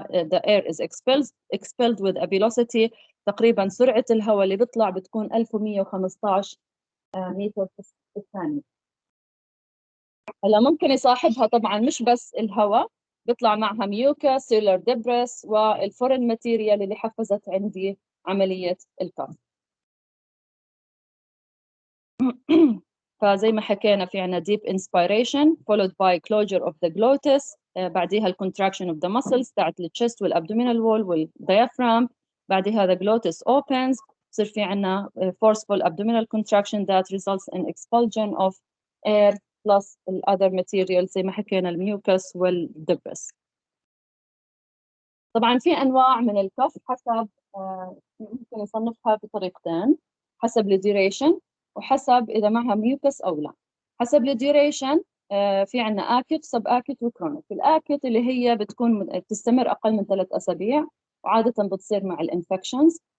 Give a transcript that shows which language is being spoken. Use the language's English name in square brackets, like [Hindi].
[English] the air is expelled with a velocity، [Arabic] تقريبا سرعة الهواء اللي بيطلع بتكون 1115 متر في الثانية. هلا ممكن يصاحبها طبعا مش بس الهواء، بيطلع معها ميوكا سيلر دبرس والفورين ماتيريال اللي حفزت عندي عملية الكف. فزي ما حكينا في عنا [English] deep inspiration followed by closure of the glottis، [Arabic] بعديها ال contraction of the muscles تاعت الchest والabdominal wall والdiaphragm. بعدها [English] the glottis opens [Arabic] بصير في عنا forceful abdominal contraction [English] that results in expulsion of air plus [Arabic] ال other materials زي ما حكينا الميوكس والدبس. طبعا في أنواع من الكف حسب ممكن نصنفها بطريقتين، حسب الديوريشن وحسب إذا معها ميوكس أو لا. حسب الديوريشن في عنا آكت سب آكت وكرونيك. الآكت اللي هي تستمر أقل من 3 أسابيع وعادة بتصير مع الانفكشنز.